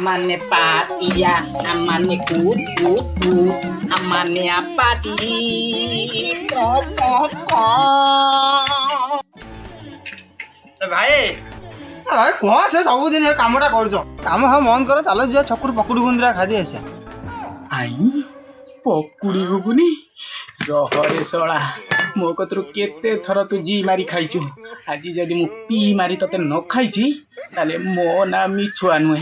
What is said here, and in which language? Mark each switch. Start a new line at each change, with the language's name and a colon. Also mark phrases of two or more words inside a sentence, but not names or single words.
Odia: Amane patia, amane kut kut kut, amane apa di? ଭାଇ ଭାଇ କଣ ସେ ସବୁଦିନ ଏ କାମଟା କରୁଛ କାମ ହଁ ମନ କର ଚାଲ ଯିବା ଛକରୁ ପକୁଡ଼ି ଗୁନ୍ଦିରା ଖାଇ ଆସିବା Ai, ପକୁଡ଼ି ଘୁଗୁନି ରହରେ ଶଳା ମୋ କତରୁ କେତେ ଥର ତୁ ଜି ମାରି ଖାଇଛୁ ଆଜି ଯଦି ମୁଁ ପି ମାରି ତତେ ନ ଖାଇଛି ତାହେଲେ ମୋ ନା ମିଛୁଆ ନୁହେଁ